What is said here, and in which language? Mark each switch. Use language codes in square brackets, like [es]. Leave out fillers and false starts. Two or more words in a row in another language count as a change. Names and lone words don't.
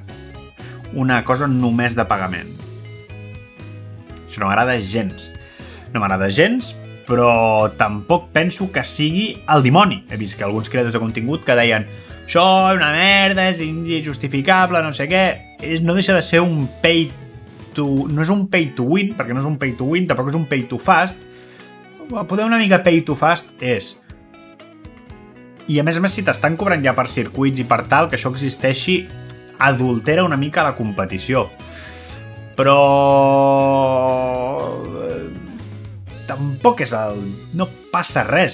[ca] Una cosa només de pagament. Això no m'agrada gens. No m'agrada gens, però tampoc penso que sigui el dimoni. He vist que alguns creadors de contingut que deien això és una merda, és injustificable, no sé què. No deixa de ser un [en] pay to... [ca] No és un [en] pay to win, [ca] perquè no és un [en] pay to win, [ca] tampoc és un [en] pay to fast. [ca] Poder una mica [en] pay to fast [ca] és... I a més, si t'estan cobrant ja per circuits i per tal, que això existeixi, adultera una mica la competició. Però... tampoc és el... No passa res.